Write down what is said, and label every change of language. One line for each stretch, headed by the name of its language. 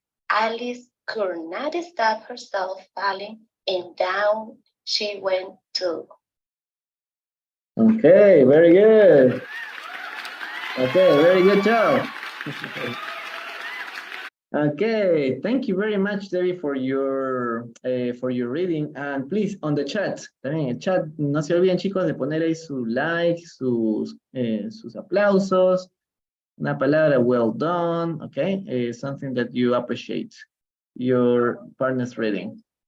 English: Alice could not stop herself falling, and down she went too. Okay, very good. Okay, very good job. Okay, thank you very much, Debbie, for your reading. And please, on the chat,
Spanish: también en el chat, no se olviden, chicos, de poner ahí su like, sus aplausos, una palabra
English: well done, okay? Something that you appreciate your partner's reading.